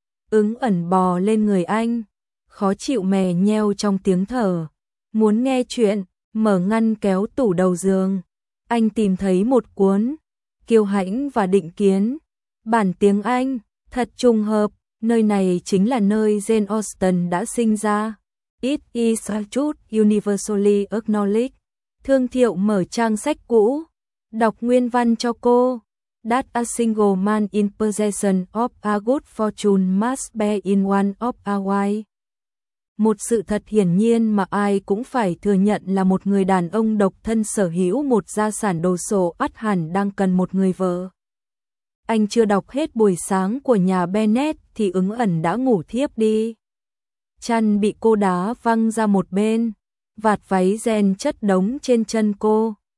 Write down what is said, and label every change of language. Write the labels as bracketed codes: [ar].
[vi] Ứng Ẩn bò lên người anh, khó chịu mè nheo trong tiếng thở. Muốn nghe chuyện, mở ngăn kéo tủ đầu giường. Anh tìm thấy một cuốn, Kiêu Hãnh và Định Kiến. Bản tiếng Anh, thật trùng hợp, nơi này chính là nơi Jane Austen đã sinh ra. [en] It is a truth universally acknowledged. [vi] Thương Thiệu mở trang sách cũ, đọc nguyên văn cho cô. [en] That a single man in possession of a good fortune must bear in one of a wife. [vi] Một sự thật hiển nhiên mà ai cũng phải thừa nhận là một người đàn ông độc thân sở hữu một gia sản đồ sộ ắt hẳn đang cần một người vợ. Anh chưa đọc hết Buổi Sáng của nhà Bennett thì Ứng Ẩn đã ngủ thiếp đi. Chăn bị cô đá văng ra một bên, vạt váy ren chất đống trên chân cô.